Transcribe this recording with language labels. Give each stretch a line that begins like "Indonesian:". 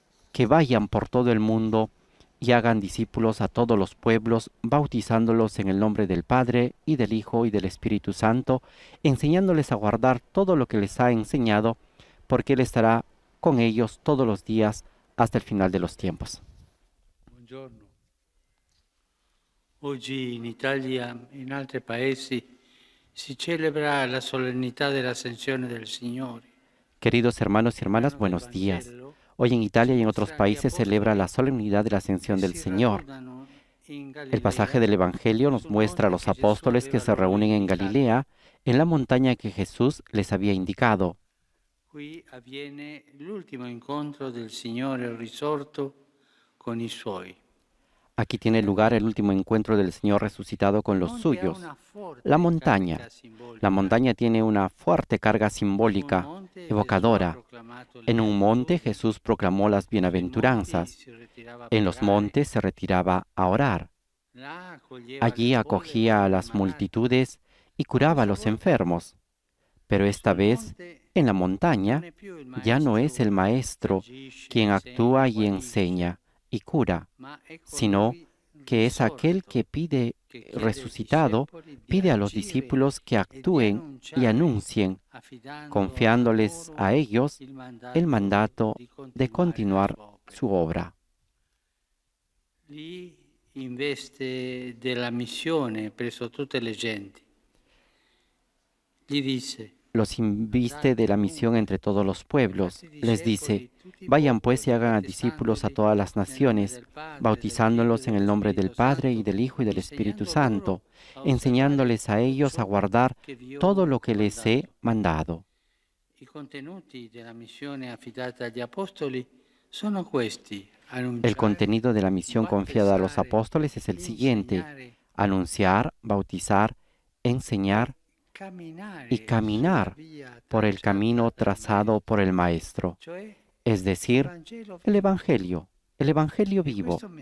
Spanish: que vayan por todo el mundo y hagan discípulos a todos los pueblos, bautizándolos en el nombre del Padre, y del Hijo, y del Espíritu Santo, enseñándoles a guardar todo lo que les ha enseñado, porque Él estará con ellos todos los días hasta el final de los tiempos.
Italian: Buongiorno. Oggi in Italia e in altri paesi si celebra la solennità dell'Ascensione del Signore.
Spanish: Queridos hermanos y hermanas, buenos días. Hoy en Italia y en otros países se celebra la solemnidad de la Ascensión del Señor. El pasaje del Evangelio nos muestra a los apóstoles que se reúnen en Galilea, en la montaña que Jesús les había indicado.
Italian: Qui avviene l'ultimo incontro del Signore risorto con i Suoi.
Spanish: Aquí tiene lugar el último encuentro del Señor resucitado con los suyos. La montaña. La montaña tiene una fuerte carga simbólica, evocadora. En un monte Jesús proclamó las bienaventuranzas. En los montes se retiraba a orar. Allí acogía a las multitudes y curaba a los enfermos. Pero esta vez, en la montaña, ya no es el Maestro quien actúa y enseña y cura, sino que es aquel que pide resucitado, pide a los discípulos que actúen y anuncien, confiándoles a ellos el mandato de continuar su obra.
Italian: Lì investe della missione presso tutte le genti. Gli dice:
Spanish: Los inviste de la misión entre todos los pueblos. Les dice: vayan pues y hagan a discípulos a todas las naciones, bautizándolos en el nombre del Padre y del Hijo y del Espíritu Santo, enseñándoles a ellos a guardar todo lo que les he mandado.
Italian: I contenuti della missione affidata agli apostoli sono questi:
Spanish: El contenido de la misión confiada a los apóstoles es el siguiente: anunciar, bautizar, enseñar y caminar por el camino trazado por el Maestro, es decir, el Evangelio vivo.